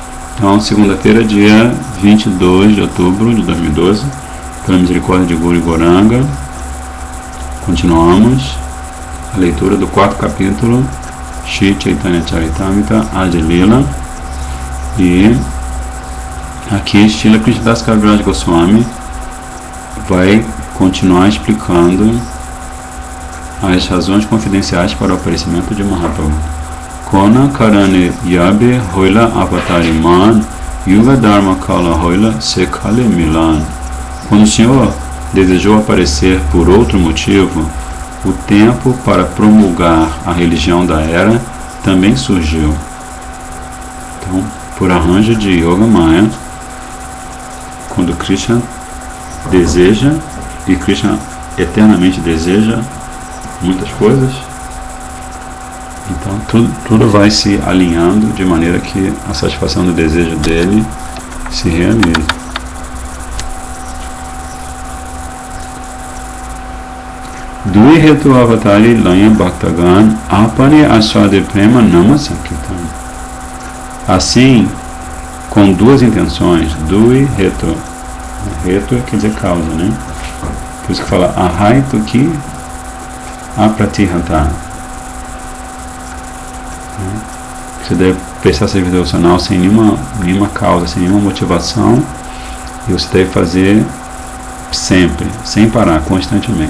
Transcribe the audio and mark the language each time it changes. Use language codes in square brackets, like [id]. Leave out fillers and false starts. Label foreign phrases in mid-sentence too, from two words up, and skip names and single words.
[pt] Então, segunda-feira, dia 22 de outubro de 2012, pela misericórdia de Guru Gauranga, continuamos a leitura do 4º capítulo Shri Chaitanya Charitamrita Adi Lila, e aqui Srila Krishnadas Kaviraj Goswami vai continuar explicando as razões confidenciais para o aparecimento de Mahaprabhu. [bn] কোন কারণে যবে হৈল অবতারি মন যুগ ধর্ম কাল হৈল সেকালে মিলন. [pt] Quando o Senhor desejou aparecer por outro motivo, o tempo para promulgar a religião da era também surgiu. Então, por arranjo de Yoga Maya, quando Krishna deseja, e Krishna eternamente deseja muitas coisas, então tudo vai se alinhando de maneira que a satisfação do desejo dele se realize. [bn] দুই হেতু অবতরি লৈয়া ভক্তগণ আপনে আস্বাদে প্রেম নাম সংকীর্তন. [pt] Assim, com duas intenções, [bn] দুই হেতু. [pt] Hetu quer dizer causa, né? Por isso que fala [sa] अहैतु की अप्रतिहता. [pt] Você deve prestar serviço devocional sem nenhuma causa, sem nenhuma motivação, e você deve fazer sempre, sem parar, constantemente.